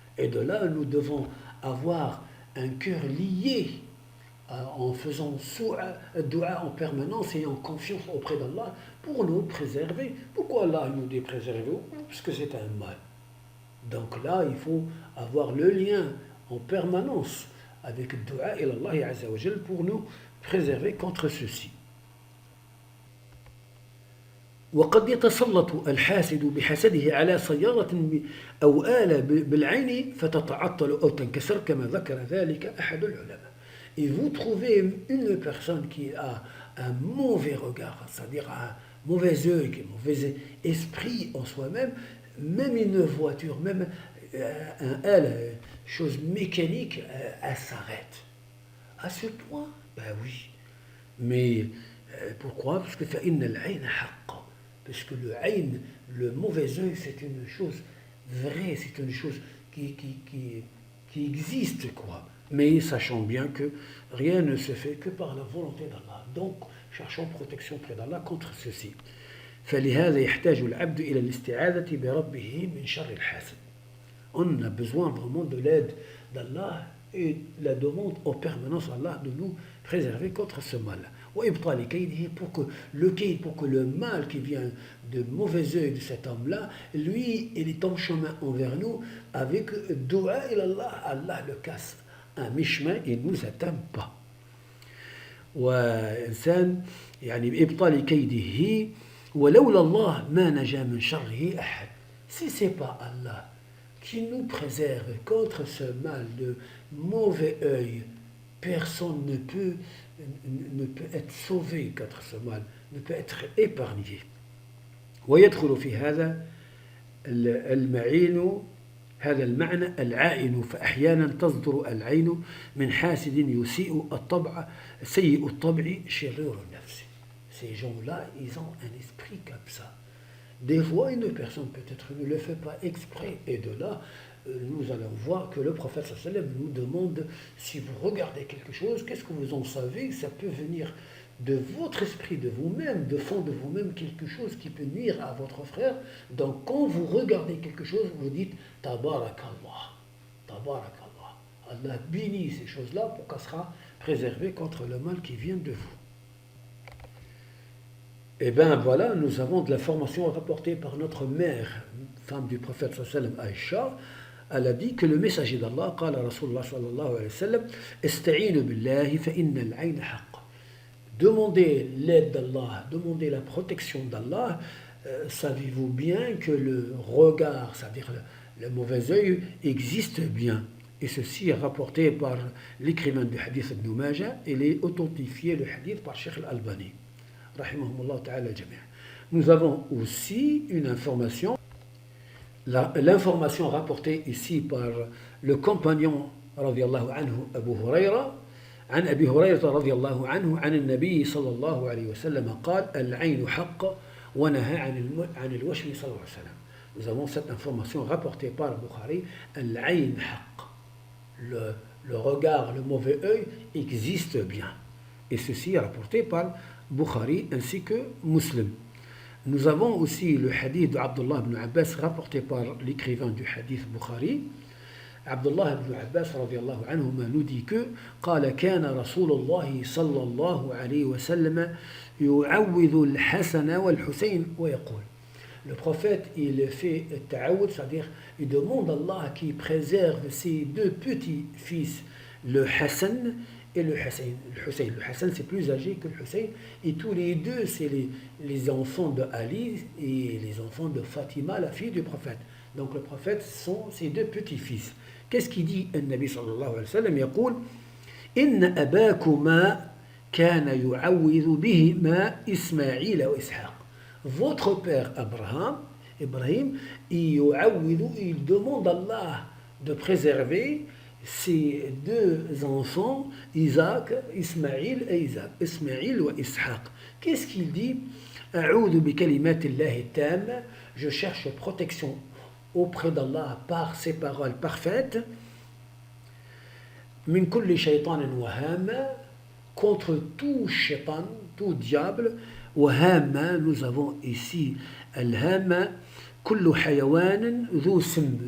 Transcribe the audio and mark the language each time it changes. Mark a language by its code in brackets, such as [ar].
[fr] Et de là, nous devons avoir un cœur lié en faisant dua en permanence et en confiance auprès d'Allah pour nous préserver. Pourquoi Allah nous dit préserver? Parce que c'est un mal. Donc là, il faut avoir le lien en permanence avec le dua et Allah Azza wa Jal pour nous préserver contre ceci. [ar] وقد يتسلط الحاسد بحسده على سيارة أو آلة بالعين فتتعطل أو تنكسر كما ذكر ذلك أحد العلماء. [fr] Et vous trouvez une personne qui a un mauvais regard, c'est-à-dire un mauvais œil, un mauvais esprit en soi-même, même une voiture, même une chose mécanique, elle s'arrête. À ce point, ben oui. Mais pourquoi? Parce que [ar] فإن العين حق. [fr] Parce que le ayn, le mauvais œil, c'est une chose vraie, c'est une chose qui existe, quoi. Mais sachant bien que rien ne se fait que par la volonté d'Allah. Donc, cherchons protection près d'Allah contre ceci. [ar] فلهذا يحتاج العبد إلى الاستعاذة بربه من شر الحاسد. [fr] On a besoin vraiment de l'aide d'Allah et la demande en permanence à Allah de nous préserver contre ce mal. [ar] وإبطال كيده [fr] pour que le mal qui vient de mauvais œil de cet homme-là, lui, il est en chemin envers nous avec dua ila Allah, Allah le casse un mi-chemin et ne nous atteint pas. [ar] وإنسان يعني بإبطال كيده ولولا الله ما نجا من شره أحد. [fr] Si c'est pas Allah qui nous préserve contre ce mal de mauvais œil, personne ne peut être sauvé contre ce mal, ne peut être épargné. [ar] ويدخل في هذا المعين هذا المعنى العائن فأحيانا تصدر العين من حاسد سيء الطبع شرير النفس. [fr] Ces gens-là, ils ont un esprit comme ça. Des fois, une personne peut-être ne le fait pas exprès, et de là, nous allons voir que le prophète sallam nous demande, si vous regardez quelque chose, qu'est-ce que vous en savez? Ça peut venir de votre esprit, de vous-même, de fond de vous-même, quelque chose qui peut nuire à votre frère. Donc quand vous regardez quelque chose, vous dites Tabarakallah, Tabarakallah. Allah bénit ces choses-là pour qu'elle sera préservée contre le mal qui vient de vous. Et bien voilà, nous avons de l'information rapportée par notre mère, femme du prophète sallam, Aïcha. Elle a dit que le messager d'Allah, [ar] قال رسول الله صلى الله عليه وسلم استعينوا بالله فإن العين حق. [fr] Demandez l'aide d'Allah, demandez la protection d'Allah. Savez-vous bien que le regard, c'est-à-dire le mauvais œil, existe bien. Et ceci est rapporté par l'écrivain du hadith Ibn Majah et il est authentifié le hadith par Cheikh Al-Albani. Rahimahumullah ta'ala jami'. Nous avons aussi une information, l'information rapportée ici par le compagnon radiyallahu anhu Abu Huraira. [ar] عن أبي هريرة رضي الله عنه عن النبي صلى الله عليه وسلم قال العين حق ونهى عن الوشم صلى الله عليه وسلم. [fr] Nous avons cette information rapportée par Bukhari. [ar] العين حق, [fr] le regard, le mauvais œil existe bien. Et ceci est rapporté par Bukhari ainsi que Muslim. Nous avons aussi le hadith d'Abdullah ibn Abbas rapporté par l'écrivain du hadith Bukhari. Abdullah ibn Abbas radiyallahu anhuma nous dit que [ar] قال كان رسول الله صلى الله عليه وسلم يعوذ الحسن والحسين ويقول. [fr] Le prophète, il fait ta'awud, c'est-à-dire il demande à Allah qui préserve ses deux petits fils, le Hassan et le Hussein. Le Hassan, c'est plus âgé que le Hussein. Et tous les deux, c'est les enfants de Ali et les enfants de Fatima, la fille du prophète. Donc le prophète sont ses deux petits-fils. Qu'est-ce qu'il dit, le Nabi sallallahu alayhi wa sallam? [ar] يقول إن أباكما كان يعوذ بهما إسماعيل وإسحاق. [fr] Votre père Ibrahim, il demande à Allah de préserver ses deux enfants, Ismaïl et Isaac. Ismaïl ou Ishaq. Qu'est-ce qu'il dit? [ar] أعوذ بكلمات الله التامة. [fr] Je cherche protection auprès d'Allah par ses paroles parfaites. [ar] من كل شيطان وهامة. [fr] Contre tout shaitan, tout diable. [ar] وهامة, [fr] nous avons ici [ar] الهامة كل حيوان ذو سم.